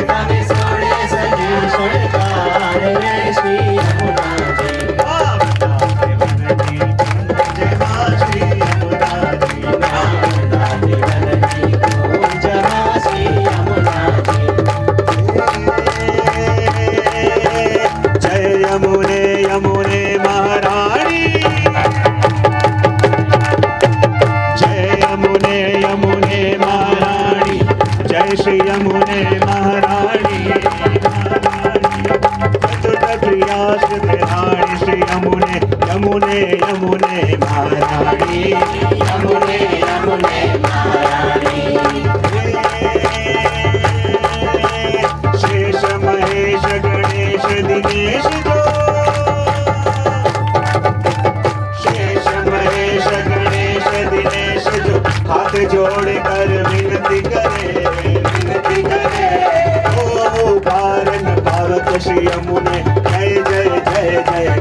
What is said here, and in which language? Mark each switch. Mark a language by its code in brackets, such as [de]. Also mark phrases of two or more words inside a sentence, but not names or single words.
[gu] તમે સોળે સજી શણગાર રે શ્રી યમુના જી। વૃંદાતે બનની કુંજ માં શ્રી યમુના જી। વૃંદાતે બનની કુંજ માં શ્રી યમુના જી। [hi] जय यमुने यमुने महारानी। जय यमुने यमुने महारानी। जय श्री यमुने महारानी। अच्युत प्रिया श्रीधाणी श्री यमुने यमुने यमुने महारानी। यमुने यमुने महारानी। शेष महेश गणेश दिनेश जो। शेष महेश गणेश दिनेश जो हाथ जोड़ कर विनती करे ओ पारन पावक श्री यमुने जय जय जय जय